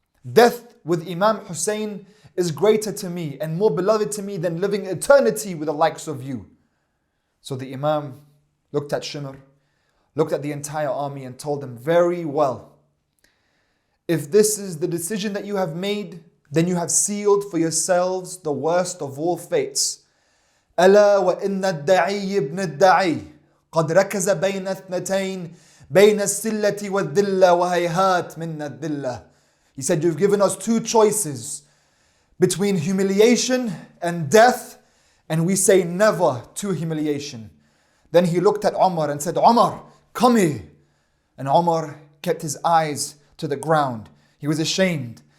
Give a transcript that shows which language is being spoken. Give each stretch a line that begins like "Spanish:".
English: Death with Imam Hussain is greater to me and more beloved to me than living eternity with the likes of you. So the Imam looked at Shimr, looked at the entire army and told them, very well. If this is the decision that you have made, then you have sealed for yourselves the worst of all fates.
Arabic: ألا وإن الداعي ابن الداعي قد ركز بين اثنتين بين السلة والذلة وهيهات من الذلة.
English: He said, you've given us two choices between humiliation and death, and we say never to humiliation. Then he looked at Umar and said, Umar, come here. And Umar kept his eyes to the ground. He was ashamed.